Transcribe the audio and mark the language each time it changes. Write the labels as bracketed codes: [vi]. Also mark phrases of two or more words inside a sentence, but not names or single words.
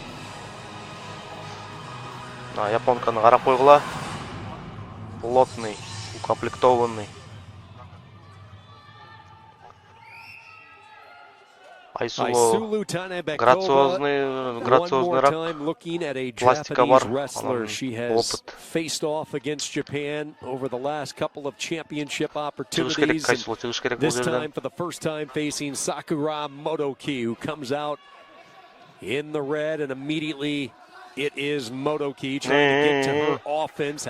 [ky] Японканы карап койгула. [ru] Плотный, укомплектованный. [ky] Айсулуу грациозныйраак, пластика бар, опыт. [en] Faced off against Japan over the last couple of championship opportunities. This time, for the first time, facing Sakura Motoki, who comes out in the red, and immediately it is Motoki trying to get to her offense.